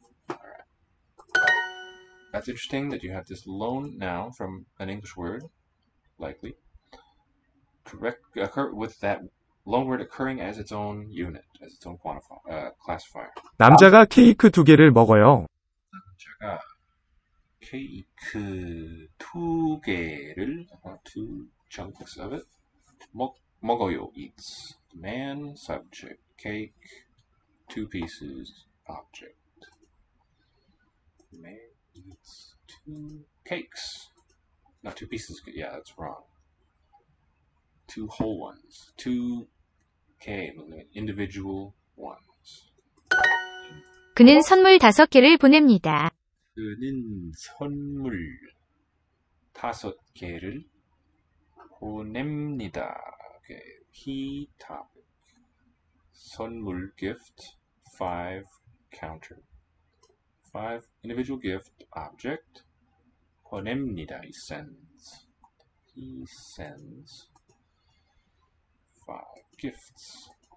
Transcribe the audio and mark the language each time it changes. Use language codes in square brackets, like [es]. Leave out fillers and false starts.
[en] All right. That's interesting that you have this loan noun from an English word, likely, occur with that loan word occurring as its own unit, as its own classifier. [ko] 남자가 케이크 2개를 먹어요. 남자가 케이크 2개를, [en] two chunks of it, 먹어요, eats. Man, subject, cake, 2 pieces, object. Man eats 2 cakes. Not 2 pieces, yeah, that's wrong. 2 whole ones. 2 K, individual ones. [ko] 그는 선물 5개를 보냅니다. 그는 선물 5개를 보냅니다. [en] Okay, key topic. 선물 gift 5 counter. 5 individual gift object. 보냅니다, he sends. He sends 5 gifts.